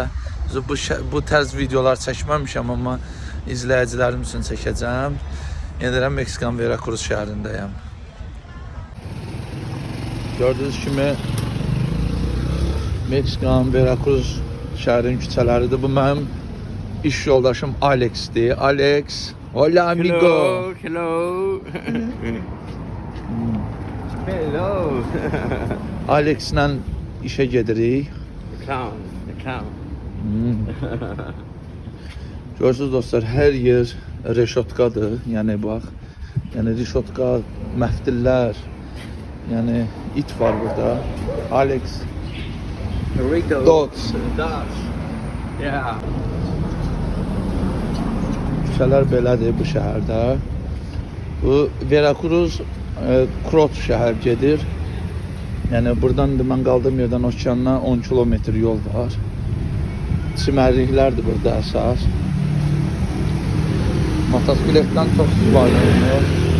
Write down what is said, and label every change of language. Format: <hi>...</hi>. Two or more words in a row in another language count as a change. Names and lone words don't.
<az>Bu tərz videolar çəkməmişəm, amma izləyicilərim üçün çəkəcəm. Yenə Meksikanın Veracruz şəhərindəyəm. Gördüyünüz kimi Meksikanın Veracruz şəhərinin küçələridir. Bu mənim iş yoldaşım Alex'dir.</az> <es>Alex, hola amigo.</es> <en>Hello. Hello.</en> <az>Alex'lə işə gedirik.</az> <en>Come.</en> <az>Görürsünüz dostlar, hər yer reşotkadır. Yəni bax, yəni reşotka, məftillər, yəni it var burada. Alex Dots.</az> <en>Yeah.</en> <az>Küçələr belədir bu şəhərdə. Bu Veracruz Krot şəhər gedir. Yəni buradan mən qaldığım yerdən okeana 10 kilometr yol var. Çimərliklərdir burada əsas. Motosikletdən çox istifadə olunur.</az>